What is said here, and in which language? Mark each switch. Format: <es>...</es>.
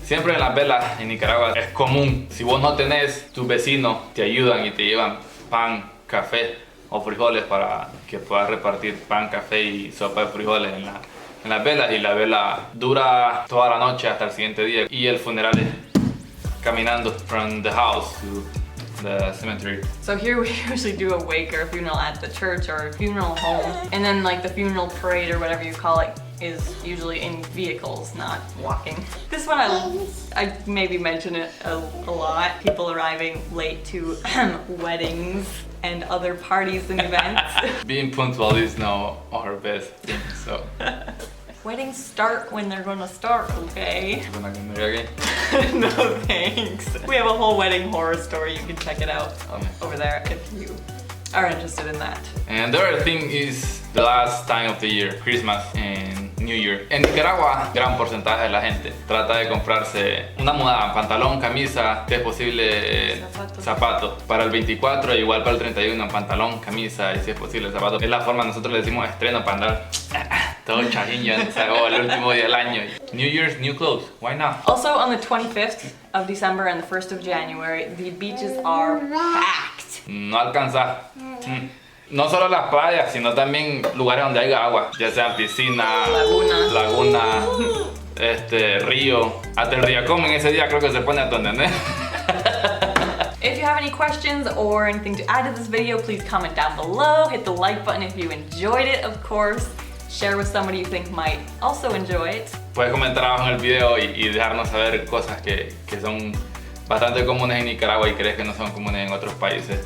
<es>Siempre en las velas en Nicaragua es común. Si vos no tenés, tus vecinos te ayudan y te llevan pan, café o frijoles para que puedas repartir pan, café y sopa de frijoles en las velas, y la vela dura toda la noche hasta el siguiente día, y el funeral es caminando</es> <en>from the house to the cemetery. So here we usually do a wake or a funeral at the church or funeral home, and then like the funeral parade or whatever you call it is usually in vehicles, not walking. This one I maybe mention it a lot. People arriving late to weddings and other parties and events. Being punctual is now our best thing, so. Weddings start when they're gonna start, okay? Okay. No thanks. We have a whole wedding horror story, you can check it out over there if you are interested in that. And the other thing is the last time of the year, Christmas and New Year.</en> <es>En Nicaragua, gran porcentaje de la gente trata de comprarse una mudada, pantalón, camisa, si es posible zapatos. Para el 24, igual para el 31, pantalón, camisa y si es posible zapatos. Es la forma, nosotros le decimos estreno para andar todo chajinho, o sea, el último día del año.</es> <en>New Year's, new clothes, why not? Also on the 25th of December and the 1st of January, the beaches are packed.</en> <es>No alcanza. No solo las playas, sino también lugares donde haya agua, ya sean piscina, laguna, río. Hasta el río en ese día creo que se pone a todo, ¿entendés?</es> <en>If you have any questions or anything to add to this video, please comment down below. Hit the like button if you enjoyed it, of course. Share with somebody you think might also enjoy it.</en> <es>Puedes comentar abajo en el video y dejarnos saber cosas que son bastante comunes en Nicaragua y crees que no son comunes en otros países.</es>